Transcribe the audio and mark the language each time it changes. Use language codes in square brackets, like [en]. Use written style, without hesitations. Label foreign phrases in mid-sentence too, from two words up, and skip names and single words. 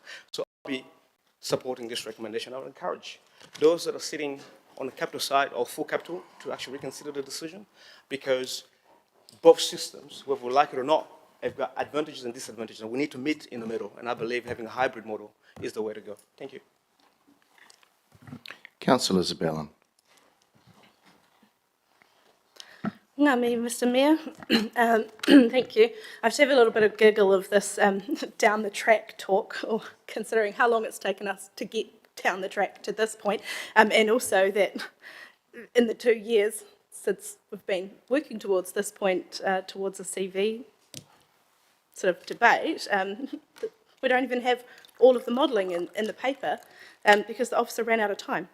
[en] So I'll be supporting this recommendation. I would encourage those that are sitting on the capital side or full capital to actually reconsider the decision, because both systems, whether we like it or not, have got advantages and disadvantages, and we need to meet in the middle, and I believe having a hybrid model is the way to go. Thank you. Councillor Zabellan. [mi] Ngā mihi, [en] Mr Mayor. Thank you. I just have a little bit of giggle of this down the track talk, or considering how long it's taken us to get down the track to this point, and also that in the 2 years since we've been working towards this point, towards a CV sort of debate, we don't even have all of the modelling in the paper because the officer ran out of time.